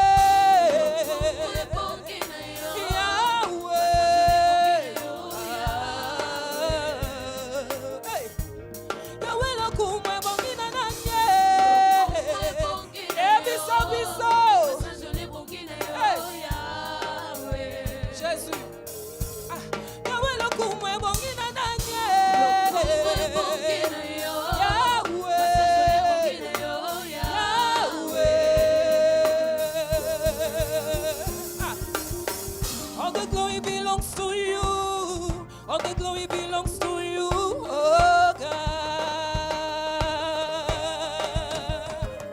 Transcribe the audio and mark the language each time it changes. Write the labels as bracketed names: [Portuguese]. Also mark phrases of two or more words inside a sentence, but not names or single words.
[Lingala] Yahweh Hey Yahweh lokumu ebongi na nanye Ebiso biso Jésus Ah Yahweh lokumu ebongi na nanye [English] All the glory belongs to you. All the glory belongs to you, oh God.